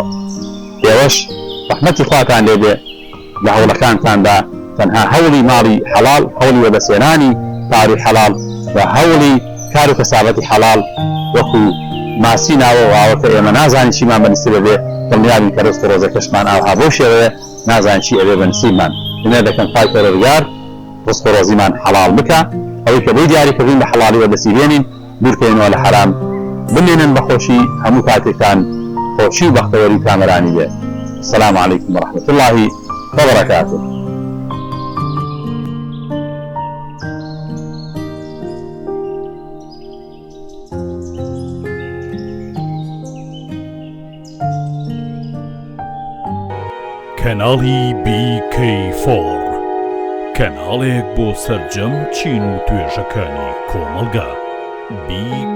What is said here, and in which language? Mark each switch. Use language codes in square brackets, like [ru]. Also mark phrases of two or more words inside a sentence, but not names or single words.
[ckb] ئێوەش ڕەحمەتی خواتان لێبێ لە هەوڵەکانتاندا، تەنها هەوڵی ماڵی حەڵال، هەوڵی وەبەسێنانی پاروی حەڵال و هەوڵی کار و کەسابەتی حەڵال وەکو ماسی ناوە و ئاوە کە ئێمە نازانین چیمان بەنسیبە بێ، دڵنیابین کە ڕزق و ڕۆزەکەشمان ئاوها بۆ شێوەیە نازانین چی ئەوێ بەنسیبمان. هێنە دەکەن خوای پەروەردگار ڕزق و ڕۆزیمان حەڵال بکە، ئەوەی کە بۆی دیاریکردین بە حەڵالی وەدەستی بێنین، دوورکەینەوە لە حەرام، بمێنن بە خۆشی هەموو کاتێکتان خۆشی و بەختەوەری کامەرانی بێ. [ar] السلام عليكم ورحمة الله وبركاته. [ckb] کەناڵی BK4 کەناڵێک بۆ سەرجەم چین و توێژەکانی کۆمەلگا.